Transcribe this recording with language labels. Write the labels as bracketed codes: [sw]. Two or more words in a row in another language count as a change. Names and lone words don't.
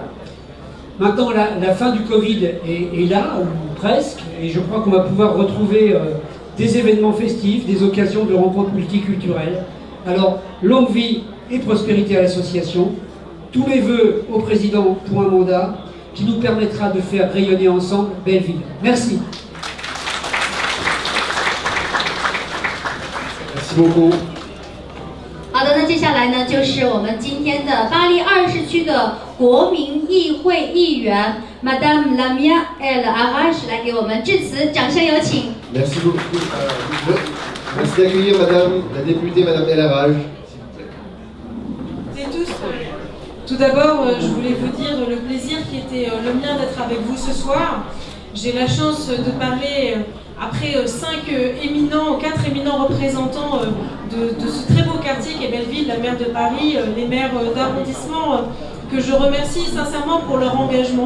[fr] Maintenant, la fin du Covid est là, ou presque, et je crois qu'on va pouvoir retrouver des événements festifs, des occasions de rencontres multiculturelles. Alors, longue vie et prospérité à l'association. Tous mes voeux au président pour un mandat qui nous permettra de faire rayonner ensemble Belleville. Merci. Merci beaucoup. [zh] 好的，那接下来呢，就是我们今天的巴黎20区的国民议会议员 Madame Lamia El Arrache 来给我们致辞，掌声有请。 [fr] Merci beaucoup. Merci d'accueillir Madame la députée Madame El Arrache. Tout d'abord, je voulais vous dire le plaisir qui était le mien d'être avec vous ce soir. J'ai la chance de parler après 4 éminents représentants de ce très beau quartier qu'est Belleville, la maire de Paris, les maires d'arrondissement que je remercie sincèrement pour leur engagement.